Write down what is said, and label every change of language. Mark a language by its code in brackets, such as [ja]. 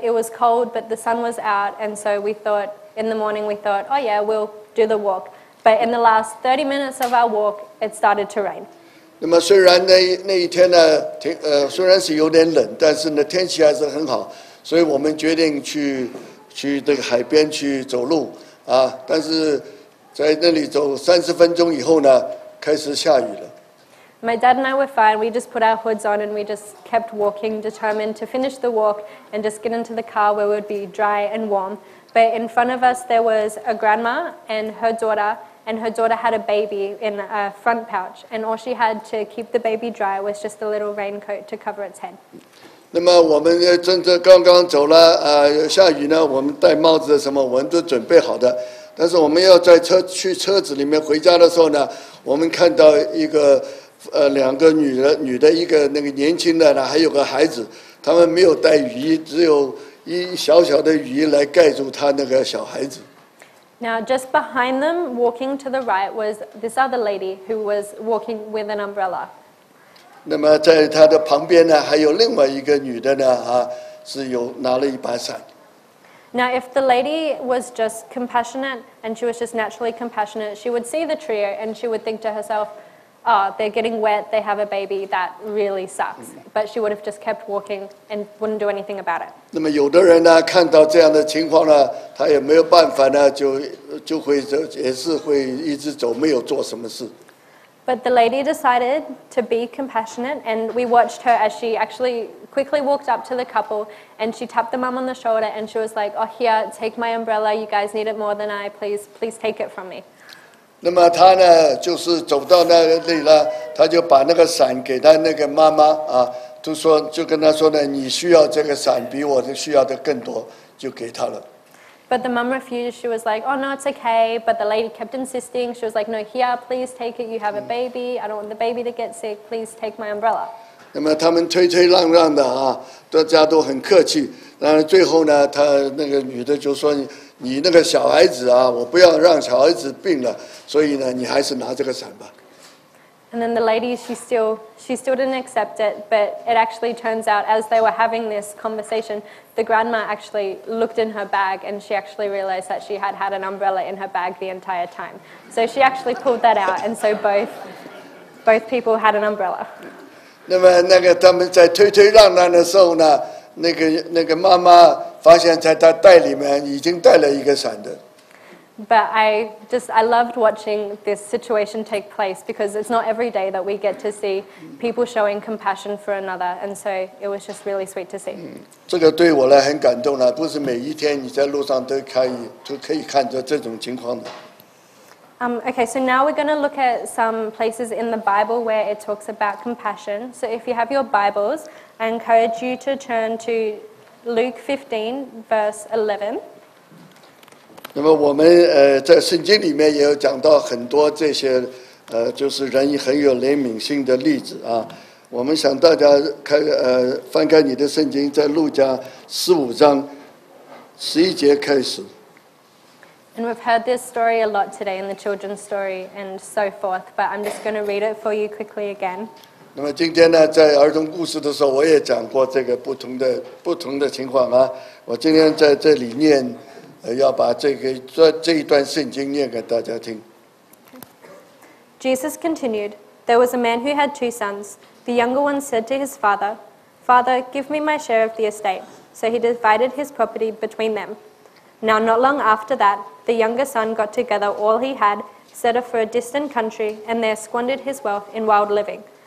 [en] It was cold, but the sun was out, and so we thought in the morning oh yeah, we'll do the walk. But in the last 30 minutes of our walk, it started to rain. [zh] 那么虽然那一天呢，虽然是有点冷，但是呢天气还是很好，所以我们决定去这个海边去走路。但是在那里走30分钟以后呢，开始下雨了。 [en] My dad and I were fine. We just put our hoods on and we just kept walking, determined to finish the walk and just get into the car where it would be dry and warm. But in front of us there was a grandma and her daughter had a baby in a front pouch, and all she had to keep the baby dry was just a little raincoat to cover its head. [zh] 那么我们真正刚刚走了下雨呢，我们戴帽子什么我们都准备好的，但是我们要在去车子里面回家的时候呢，我们看到一个两个女的一个那个年轻的呢，还有个孩子，他们没有带雨衣，只有一小小的雨衣来盖住他那个小孩子。 [en] Now, just behind them, walking to the right, was this other lady who was walking with an umbrella. [zh] 那么在他的旁边呢，还有另外一个女的呢，是有拿了一把伞。 [en] Now, if the lady was just compassionate and she was just naturally compassionate, she would see the trio and she would think to herself, oh, they're getting wet, they have a baby, that really sucks. But she would have just kept walking and wouldn't do anything about it. [zh] 那么有的人呢，看到这样的情况呢，他也没有办法呢，就会也是会一直走，没有做什么事。 [en] But the lady decided to be compassionate, and we watched her as she actually quickly walked up to the couple and she tapped the mum on the shoulder and she was like, oh, here, take my umbrella, you guys need it more than I, please take it from me. [zh] 那么他呢，就是走到那里了，他就把那个伞给他那个妈妈就跟他说呢，你需要这个伞比我需要的更多，就给他了。 [en] But the mum refused. She was like, oh, no, it's okay. But the lady kept insisting. She was like, no, here, please take it. You have a baby. I don't want the baby to get sick. Please take my umbrella. [zh] 那么他们推让的大家都很客气。然后最后呢，他那个女的就说你那个小孩子我不要让小孩子病了，所以呢，你还是拿这个伞吧。 [en] And then the lady, she still didn't accept it, but it actually turns out as they were having this conversation, the grandma actually looked in her bag and she actually realized that she had had an umbrella in her bag the entire time. So she actually pulled that out, and so both people had an umbrella. [zh] 那么他们在推让的时候呢，那个妈妈发现在她袋里面已经带了一个伞的。 [en] But I loved watching this situation take place because it's not every day that we get to see people showing compassion for another, and so it was just really sweet to see. [zh] 这个对我来很感动了，不是每一天你在路上都可以看着这种情况的。 [en] Okay, so now we're going to look at some places in the Bible where it talks about compassion. So if you have your Bibles, I encourage you to turn to Luke 15, verse 11. [zh] 那么我们在圣经里面也有讲到很多这些就是人很有怜悯心的例子我们想大家翻开你的圣经，在路加15章11节开始。 [en] And we've heard this story a lot today in the children's story and so forth, but I'm just going to read it for you quickly again. [zh] 那么今天呢，在儿童故事的时候，我也讲过这个不同的情况我今天在这里念。要把这一段圣经念给大家听。 [en] Jesus continued, there was a man who had 2 sons. The younger one said to his father, Father, give me my share of the estate. So he divided his property between them. Now not long after that, the younger son got together all he had, set off for a distant country, and there squandered his wealth in wild living.